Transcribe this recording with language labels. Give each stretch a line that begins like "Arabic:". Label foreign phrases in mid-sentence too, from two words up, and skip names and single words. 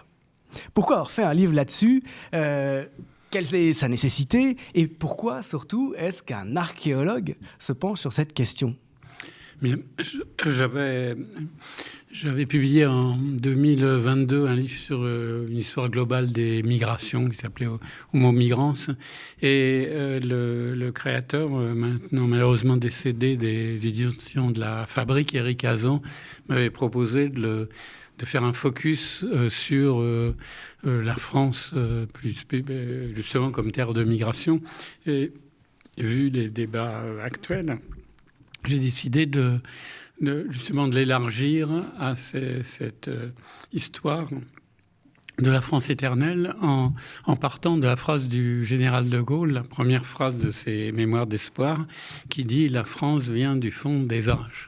French: Pourquoi avoir fait un livre là-dessus ? Quelle est sa nécessité ? Et pourquoi, surtout, est-ce qu'un archéologue se penche sur cette question ? Bien, j'avais publié en 2022 un livre sur une histoire globale des migrations qui s'appelait Homo migrans. Et le créateur, maintenant malheureusement décédé des éditions de La Fabrique, Éric Hazan, m'avait proposé de faire un focus sur la France, justement comme terre de migration. Et vu les débats actuels, j'ai décidé justement de l'élargir à cette histoire de la France éternelle en partant de la phrase du général de Gaulle, la première phrase de ses Mémoires d'espoir, qui dit « La France vient du fond des âges ».